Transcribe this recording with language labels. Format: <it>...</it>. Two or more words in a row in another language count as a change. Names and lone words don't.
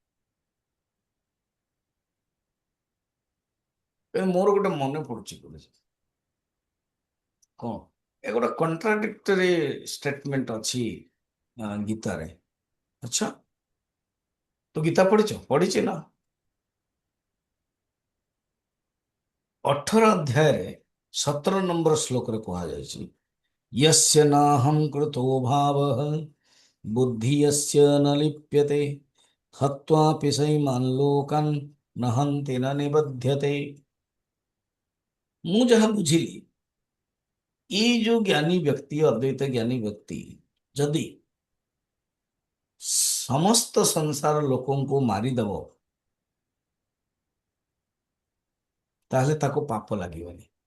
<or>ଏ ମୋର ଗୋଟେ ମନେ ପଡୁଛି ଗୁରୁଜୀ, କଣ ଏ ଗୋଟେ</or> <en>contradictory statement</en> <or>ଅଛି ଗୀତାରେ। ଆଚ୍ଛା ତୁ ଗୀତା ପଢିଛ? ପଢିଛି ନା? 18 ଅଧ୍ୟାୟରେ 17 ନମ୍ବର ଶ୍ଲୋକରେ କୁହାଯାଇଛି,</or> <sa>यस्य नाहं कृतो भावः बुद्धि यस्य न लिप्यते हत्वापि सैमान् लोकान् न हन्ति न निबध्यते।</sa> <or>ମୁଁ ଯାହା ବୁଝିଲି, ଏଇ ଯୋଉ ଜ୍ଞାନୀ ବ୍ୟକ୍ତି, ଅଦ୍ୱୈତ ଜ୍ଞାନୀ ବ୍ୟକ୍ତି ଯଦି ସମସ୍ତ ସଂସାର ଲୋକଙ୍କୁ ମାରିଦବ, ତାହେଲେ ତାକୁ ପାପ ଲାଗିବନି।</or>